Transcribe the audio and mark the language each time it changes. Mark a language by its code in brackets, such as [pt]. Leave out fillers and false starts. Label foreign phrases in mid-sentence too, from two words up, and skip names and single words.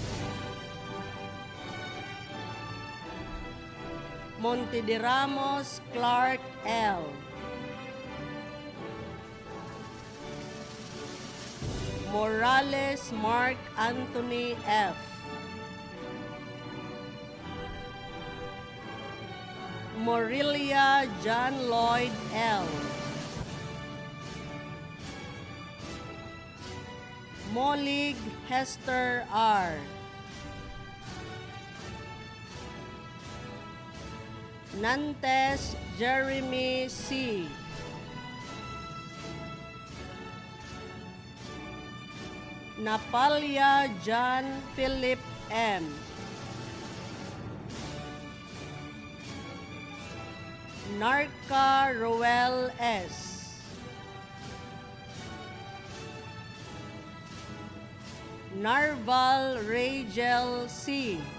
[en] Montediramos Clark L. Morales Mark Anthony F. Morilia John Lloyd L. Molig Hester R. Nantes Jeremy C. Napalya John Philip M. Narca Roel S. Narval Rachel C.